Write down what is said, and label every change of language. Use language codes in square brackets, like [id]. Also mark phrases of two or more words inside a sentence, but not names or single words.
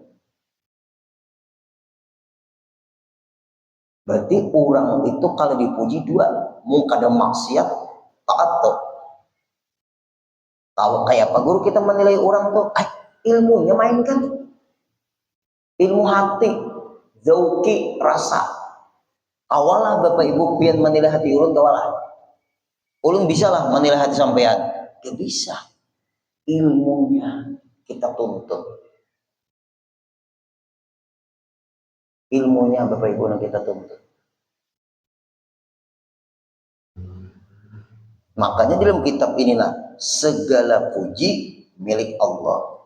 [bjn] Berarti orang itu kalau dipuji dua, mungkin ada maksiat, taat tuh. Kalau kayak apa guru kita menilai orang tuh, ilmunya mainkan, ilmu hati, zauki rasa. Awalah Bapak Ibu pian menilai hati ulun kawalah. Ulun bisa lah menilai hati sampean. Gak bisa. [id] Ilmunya kita tuntut. Ilmunya Bapak Ibu yang kita tuntut. Makanya dalam kitab inilah segala puji milik Allah.